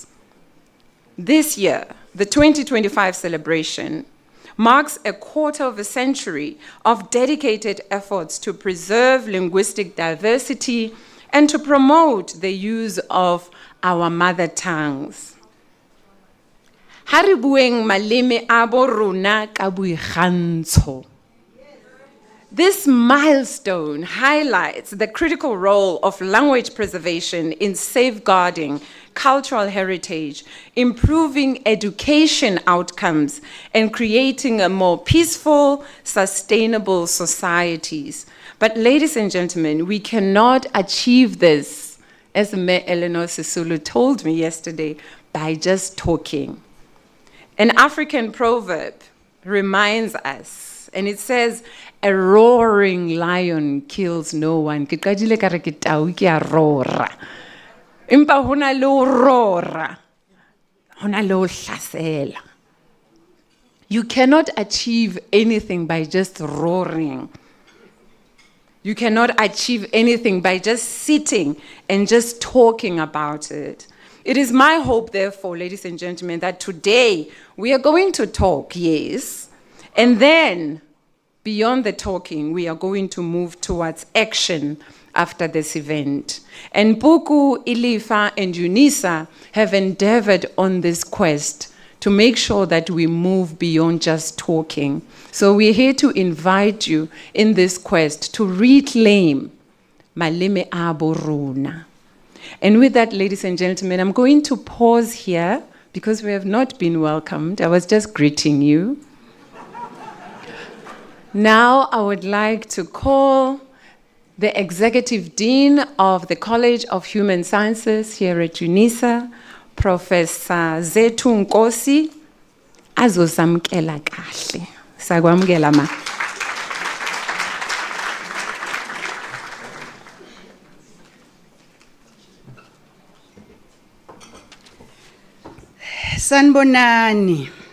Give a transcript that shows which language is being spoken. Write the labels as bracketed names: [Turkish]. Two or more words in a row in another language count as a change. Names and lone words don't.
[English] This year, the 2025 celebration marks a quarter of a century of dedicated efforts to preserve linguistic diversity and to promote the use of our mother tongues. [Southern Sotho] Ha re bueng maleme a bo rona ka boikgantsho. [English] This milestone highlights the critical role of language preservation in safeguarding cultural heritage, improving education outcomes, and creating a more peaceful, sustainable societies. But ladies and gentlemen, we cannot achieve this, as Me Eleanor Sisulu told me yesterday, by just talking. An African proverb reminds us, and it says, a roaring lion kills no one. [Southern Sotho] Ke qadile ka re ke tau ke a roara. Empa hona le ho roara. Hona le ho hlasela. [English] You cannot achieve anything by just roaring. You cannot achieve anything by just sitting and just talking about it. It is my hope, therefore, ladies and gentlemen, that today we are going to talk, yes, and then beyond the talking, we are going to move towards action after this event. And Puku, Ilifa, and Unisa have endeavored on this quest to make sure that we move beyond just talking. So we're here to invite you in this quest to reclaim [Southern Sotho] Maleme abo rona. [English] And with that, ladies and gentlemen, I'm going to pause here because we have not been welcomed. I was just greeting you. Now I would like to call the Executive Dean of the College of Human Sciences here at UNISA, Professor Zethu Nkosi, [Zulu] azosamkela kahle. Sakwamkela ma. Sanibonani.